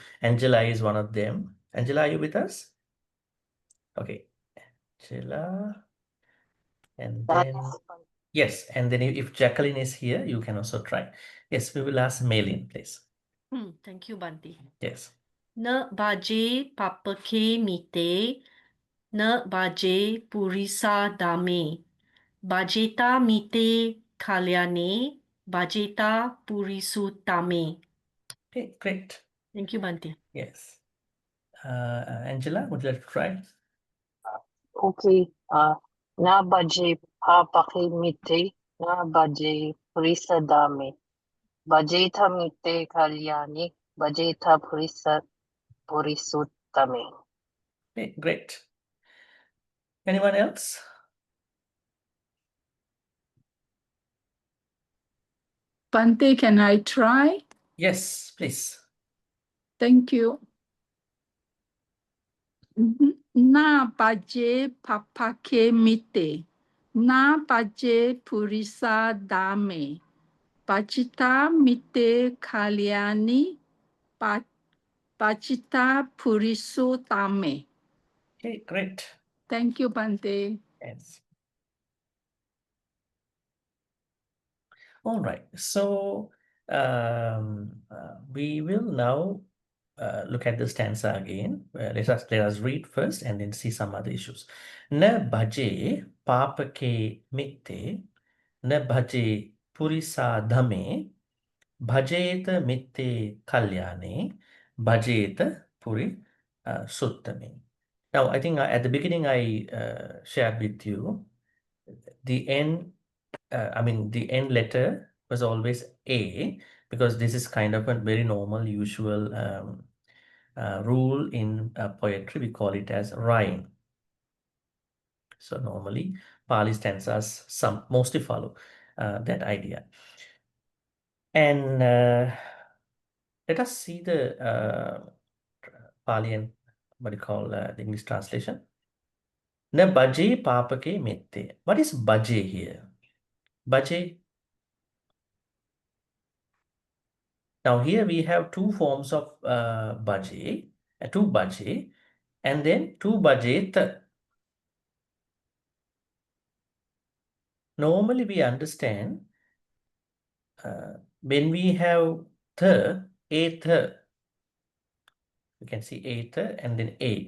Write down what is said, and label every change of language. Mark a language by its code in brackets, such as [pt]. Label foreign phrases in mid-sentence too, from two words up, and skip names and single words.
[en] Angela is one of them. Angela, are you with us? Okay, Angela, and then yes, and then if Jacqueline is here, you can also try. Yes, we will ask Maylin, please. Thank you, Bhante. Yes. [pi] Na baje papake mite, na baje purisa dame. Bajeta mite kalyane, bajeta purisu tame. [en] Okay, great. Thank you, Bhante. Yes. Angela, would you like to try? [pi] Okay. Na baje papake mite, na baje purisa dame. Bajeta mite kalyane, bajeta purisutame. [en] Okay, great. Anyone else? Bhante, can I try? Yes, please. Thank you. [pi] Na baje papake mite. Na baje purisa dame. Bajita mite kalyani. Bajita purisu tame. [en] Okay, great. Thank you, Bhante. Yes. All right. So we will now look at the stanza again. Let us read first and then see some other issues. [pi] Na bhaje papake mitte, na bhaje purisa dhame, bhajeta mitte kalyane, bhajeta puri suttame. [en] Now, I think at the beginning I shared with you the end. The end letter was always A, because this is kind of a very normal, usual rule in poetry. We call it as rhyme. So normally Pali stanzas mostly follow that idea. And let us see the Pali and what you call the English translation. [pi] Na baje papake mette. [en] What is baje here? Baje. Now here we have two forms of baje, two baje, and then two bajet. Normally we understand when we have the, a the, you can see a the and then a.